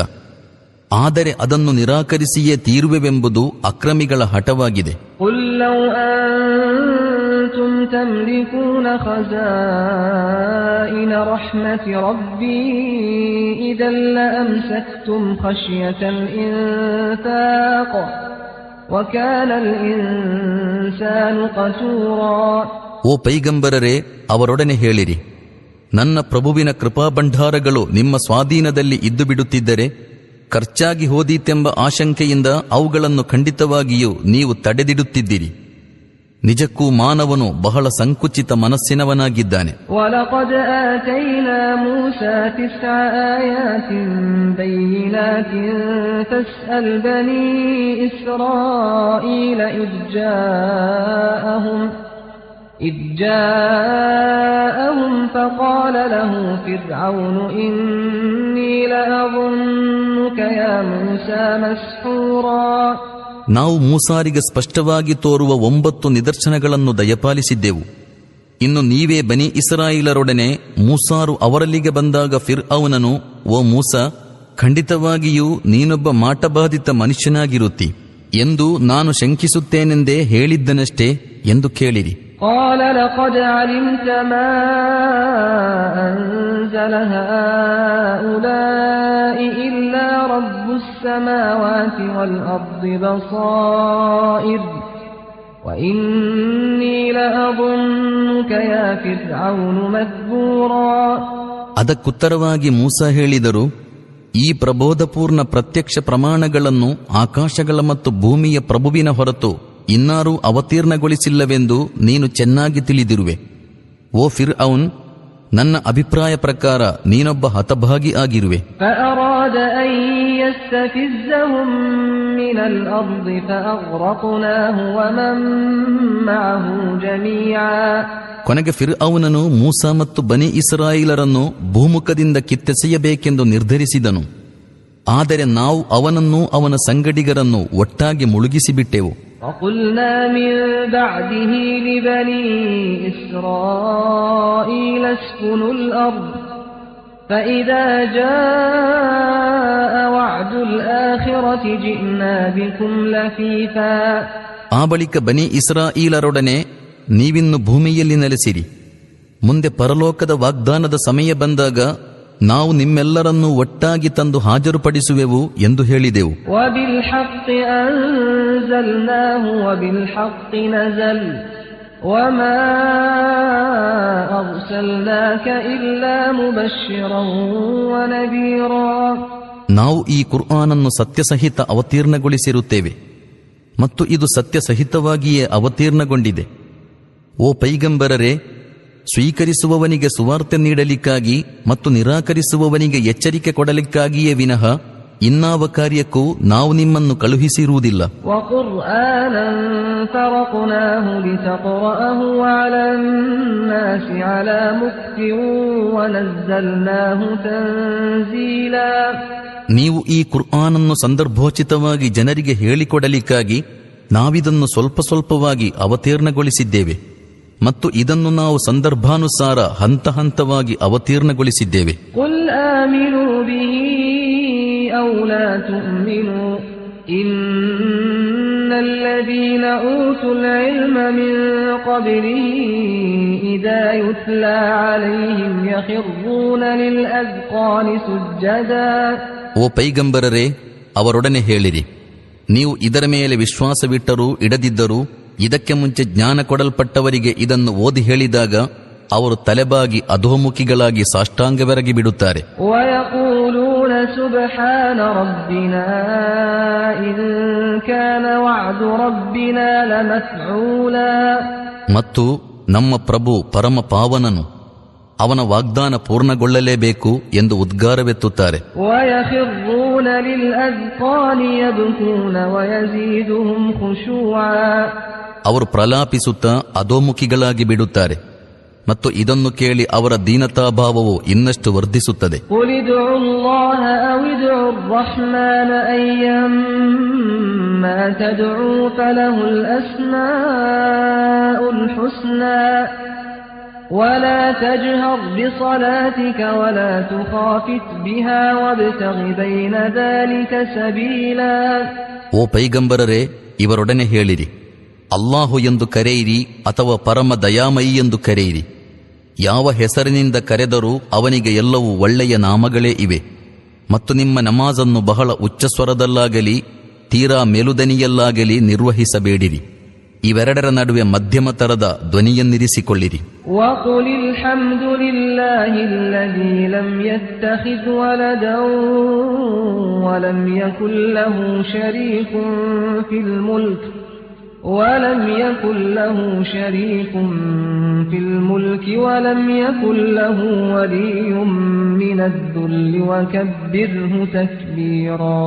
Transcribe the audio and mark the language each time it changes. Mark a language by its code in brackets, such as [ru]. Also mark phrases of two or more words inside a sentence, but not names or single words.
[kn] ಆದರೆ ಅದನ್ನು ನಿರಾಕರಿಸಿಯೇ ತೀರುವೆವೆಂಬುದು ಅಕ್ರಮಿಗಳ ಹಠವಾಗಿದೆ. [ar] قُل لَّوْ أَنتُمْ تَمْلِكُونَ خَزَائِنَ رَحْمَةِ رَبِّي إِذًا لَّأَمْسَكْتُمْ خَشْيَةَ الْإِنفَاقِ وَكَانَ الْإِنسَانُ قَتُورًا. [kn] ಓ ಪೈಗಂಬರರೇ, ಅವರೊಡನೆ ಹೇಳಿರಿ, ನನ್ನ ಪ್ರಭುವಿನ ಕೃಪಾಭಂಡಾರಗಳು ನಿಮ್ಮ ಸ್ವಾಧೀನದಲ್ಲಿ ಇದ್ದು ಬಿಡುತ್ತಿದ್ದರೆ ಖರ್ಚಾಗಿ ಹೋದೀತೆಂಬ ಆಶಂಕೆಯಿಂದ ಅವುಗಳನ್ನು ಖಂಡಿತವಾಗಿಯೂ ನೀವು ತಡೆದಿಡುತ್ತಿದ್ದೀರಿ. ನಿಜಕ್ಕೂ ಮಾನವನು ಬಹಳ ಸಂಕುಚಿತ ಮನಸ್ಸಿನವನಾಗಿದ್ದಾನೆ. [ar] وَلَقَدْ آتَيْنَا مُوسَى 9 آيَاتٍ بَيِّنَاتٍ فَاسْأَلْ بَنِي إِسْرَائِيلَ إِذْ جاءهم فقال له فرعون إني لأظنك يا موسى مسحورا. [kn] ನಾವು ಮೂಸಾರಿಗೆ ಸ್ಪಷ್ಟವಾಗಿ ತೋರುವ 9 ನಿದರ್ಶನಗಳನ್ನು ದಯಪಾಲಿಸಿದ್ದೆವು. ಇನ್ನು ನೀವೇ ಬನಿ ಇಸ್ರಾಯೇಲರೊಡನೆ ಮೂಸಾರು ಅವರಲ್ಲಿಗೆ ಬಂದಾಗ ಫಿರ್ಔನನು, ಓ ಮೂಸಾ, ಖಂಡಿತವಾಗಿಯೂ ನೀನೊಬ್ಬ ಮಾಟಬಾಧಿತ ಮನುಷ್ಯನಾಗಿರುತ್ತಿ ಎಂದು ನಾನು ಶಂಕಿಸುತ್ತೇನೆಂದೇ ಹೇಳಿದ್ದನಷ್ಟೇ ಎಂದು ಕೇಳಿರಿ. [ar] قال لقد علمت ما أنزل هؤلاء إلا رب السماوات والأرض بصائر وإني لأظنك يا فرعون مذبورا. [kn] ಅದಕ್ಕುತ್ತರವಾಗಿ ಮೂಸಾ ಹೇಳಿದರು, ಈ ಪ್ರಬೋಧಪೂರ್ಣ ಪ್ರತ್ಯಕ್ಷ ಪ್ರಮಾಣಗಳನ್ನು ಆಕಾಶಗಳ ಮತ್ತು ಭೂಮಿಯ ಪ್ರಭುವಿನ ಹೊರತು ಇನ್ನಾರೂ ಅವತೀರ್ಣಗೊಳಿಸಿಲ್ಲವೆಂದು ನೀನು ಚೆನ್ನಾಗಿ ತಿಳಿದಿರುವೆ. ಓ ಫಿರ್ಔನ್, ನನ್ನ ಅಭಿಪ್ರಾಯ ಪ್ರಕಾರ ನೀನೊಬ್ಬ ಹತಭಾಗಿ ಆಗಿರುವೆ. ಕೊನೆಗೆ ಫಿರ್ಔನನು ಮೂಸಾ ಮತ್ತು ಬನಿ ಇಸ್ರಾಯೇಲರನ್ನು ಭೂಮುಖದಿಂದ ಕಿತ್ತೆಸೆಯಬೇಕೆಂದು ನಿರ್ಧರಿಸಿದನು. ಆದರೆ ನಾವು ಅವನನ್ನೂ ಅವನ ಸಂಗಡಿಗರನ್ನು ಒಟ್ಟಾಗಿ ಮುಳುಗಿಸಿಬಿಟ್ಟೆವು. [ar] وَقُلْنَا مِن بَعْدِهِ لِبَنِي إِسْرَائِيلَ اسْكُنُوا الْأَرْضَ فَإِذَا جَاءَ وَعْدُ الْآخِرَةِ جِئْنَا بِكُمْ لَفِيفًا. [kn] ಆ ಬಳಿಕ ಬನಿ ಇಸ್ರಾಯೇಲರೊಡನೆ ನೀವಿನ್ನು ಭೂಮಿಯಲ್ಲಿ ನೆಲೆಸಿರಿ. ಮುಂದೆ ಪರಲೋಕದ ವಾಗ್ದಾನದ ಸಮಯ ಬಂದಾಗ ನಾವು ನಿಮ್ಮೆಲ್ಲರನ್ನೂ ಒಟ್ಟಾಗಿ ತಂದು ಹಾಜರುಪಡಿಸುವೆವು ಎಂದು ಹೇಳಿದೆವು. [ar] وبالحق أنزلناه وبالحق نزل وما أرسلناك إلا مبشرا ونذيرا. [kn] ನಾವು ಈ ಕುರ್ಆನನ್ನು ಸತ್ಯಸಹಿತ ಅವತೀರ್ಣಗೊಳಿಸಿರುತ್ತೇವೆ ಮತ್ತು ಇದು ಸತ್ಯಸಹಿತವಾಗಿಯೇ ಅವತೀರ್ಣಗೊಂಡಿದೆ. ಓ ಪೈಗಂಬರರೇ, ಸ್ವೀಕರಿಸುವವನಿಗೆ ಸುವಾರ್ತೆ ನೀಡಲಿಕ್ಕಾಗಿ ಮತ್ತು ನಿರಾಕರಿಸುವವನಿಗೆ ಎಚ್ಚರಿಕೆ ಕೊಡಲಿಕ್ಕಾಗಿಯೇ ವಿನಃ ಇನ್ನಾವ ಕಾರ್ಯಕ್ಕೂ ನಾವು ನಿಮ್ಮನ್ನು ಕಳುಹಿಸಿರುವುದಿಲ್ಲ. [ar] وقرآنا فرقناه لتقرأه على الناس على مكث ونزلناه تنزيلا. [kn] ನೀವು ಈ ಕುರ್ಆನನ್ನು ಸಂದರ್ಭೋಚಿತವಾಗಿ ಜನರಿಗೆ ಹೇಳಿಕೊಡಲಿಕ್ಕಾಗಿ ನಾವಿದನ್ನು ಸ್ವಲ್ಪ ಸ್ವಲ್ಪವಾಗಿ ಅವತೀರ್ಣಗೊಳಿಸಿದ್ದೇವೆ ಮತ್ತು ಇದನ್ನು ನಾವು ಸಂದರ್ಭಾನುಸಾರ ಹಂತ ಹಂತವಾಗಿ ಅವತೀರ್ಣಗೊಳಿಸಿದ್ದೇವೆ. [ar] قل آمنوا به أو لا تؤمنوا إن الذين أوتوا العلم من قبله إذا يتلى عليهم يخرون للأذقان سجدا. [kn] ಓ ಪೈಗಂಬರರೇ, ಅವರೊಡನೆ ಹೇಳಿರಿ, ನೀವು ಇದರ ಮೇಲೆ ವಿಶ್ವಾಸವಿಟ್ಟರೂ ಇಡದಿದ್ದರೂ ಇದಕ್ಕೆ ಮುಂಚೆ ಜ್ಞಾನ ಕೊಡಲ್ಪಟ್ಟವರಿಗೆ ಇದನ್ನು ಓದಿ ಹೇಳಿದಾಗ ಅವರು ತಲೆಬಾಗಿ ಅಧೋಮುಖಿಗಳಾಗಿ ಸಾಷ್ಟಾಂಗವೆರಗಿ ಬಿಡುತ್ತಾರೆ. [ar] ويقولون سبحان ربنا إن كان وعد ربنا لمفعولا. [kn] ಮತ್ತು ನಮ್ಮ ಪ್ರಭು ಪರಮ ಪಾವನನು, ಅವನ ವಾಗ್ದಾನ ಪೂರ್ಣಗೊಳ್ಳಲೇಬೇಕು ಎಂದು ಉದ್ಗಾರವೆತ್ತುತ್ತಾರೆ. [ar] ويخرون للأذقان يبكون ويزيدهم خشوعا. [kn] ಅವರು ಪ್ರಲಾಪಿಸುತ್ತಾ ಅಧೋಮುಖಿಗಳಾಗಿ ಬಿಡುತ್ತಾರೆ ಮತ್ತು ಇದನ್ನು ಕೇಳಿ ಅವರ ದೀನತಾಭಾವವು ಇನ್ನಷ್ಟು ವರ್ಧಿಸುತ್ತದೆ. [ar] قل ادعوا الله أو ادعوا الرحمن أيما تدعوا فله الأسماء الحسنى ولا تجهر بصلاتك ولا تخافت بها وابتغ بين ذلك سبيلا. [kn] ಓ ಪೈಗಂಬರರೇ, ಇವರೊಡನೆ ಹೇಳಿರಿ, ಅಲ್ಲಾಹು ಎಂದು ಕರೆಯಿರಿ ಅಥವಾ ಪರಮ ದಯಾಮಯಿ ಎಂದು ಕರೆಯಿರಿ. ಯಾವ ಹೆಸರಿನಿಂದ ಕರೆದರೂ ಅವನಿಗೆ ಎಲ್ಲವೂ ಒಳ್ಳೆಯ ನಾಮಗಳೇ ಇವೆ. ಮತ್ತು ನಿಮ್ಮ ನಮಾಜನ್ನು ಬಹಳ ಉಚ್ಚಸ್ವರದಲ್ಲಾಗಲಿ ತೀರಾ ಮೆಲುದನಿಯಲ್ಲಾಗಲಿ ನಿರ್ವಹಿಸಬೇಡಿರಿ. ಇವೆರಡರ ನಡುವೆ ಮಧ್ಯಮ ತರದ ಧ್ವನಿಯನ್ನಿರಿಸಿಕೊಳ್ಳಿರಿ. [ar] وقل الحمد لله الذي لم يتخذ ولدا ولم يكن له شريك في الملك ولم يكن له ولي من الذل وكبره تكبيرا.